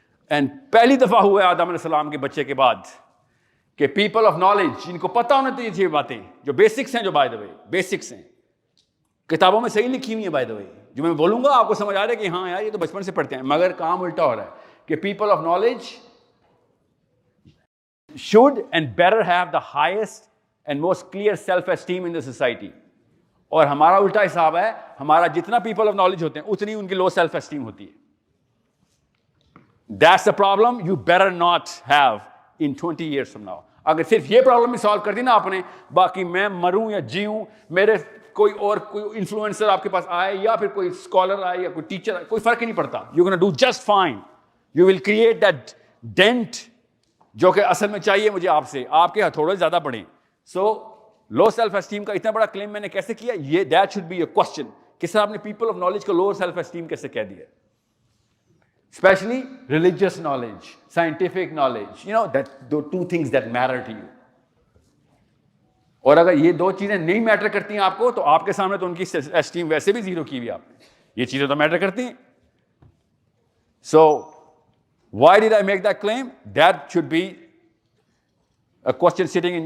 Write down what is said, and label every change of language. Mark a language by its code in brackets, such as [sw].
[ur] And پہلی دفعہ ہوا ہے آدم علیہ السلام کے بچے کے بعد کہ پیپل آف نالج, جن کو پتہ ہونا چاہیے یہ باتیں جو بیسکس ہیں, جو بائی دا وے بیسکس ہیں, کتابوں میں صحیح لکھی ہوئی ہیں بائی دا وے, جو میں بولوں گا آپ کو سمجھ آ رہا ہے کہ ہاں یار یہ تو بچپن سے پڑھتے ہیں, مگر کام الٹا ہو رہا ہے کہ people of knowledge [en] should and better have the highest and most clear self-esteem in the society. [ur] اور ہمارا الٹا حساب ہے, ہمارا جتنا پیپل آف نالج ہوتے ہیں اتنی ان کی لو سیلف اسٹیم ہوتی ہے. [en] That's the problem you better not have in 20 years from now. [ur] اگر صرف یہ پرابلم بھی سالو کر دی نا آپ نے, باقی میں مروں یا جیوں, میرے کوئی اور کوئی انفلوئنسر آپ کے پاس آئے یا پھر کوئی اسکالر آئے یا کوئی ٹیچر آئے, کوئی فرق ہی نہیں پڑتا. [en] You're gonna do just fine. You will create that dent [ur] جو کہ اصل میں چاہیے مجھے آپ سے, آپ کے ہتھوڑے زیادہ بڑھیں. سو لو سیلف اسٹیم کا اتنا بڑا کلیم میں نے کیسے کیا, یہ that should be a question. کس طرح آپ نے پیپل آف نالج کو لو سیلف اسٹیم کیسے کہہ دیا, especially religious knowledge, scientific knowledge, you know that do two things that matter to you. اور اگر یہ دو چیزیں نہیں میٹر کرتی ہیں آپ کو, تو آپ کے سامنے تو ان کی اسٹیم ویسے بھی زیرو کی ہوئی آپ نے. یہ چیزیں تو میٹر کرتی ہیں. [en] So why did I make that claim? That should be a question sitting in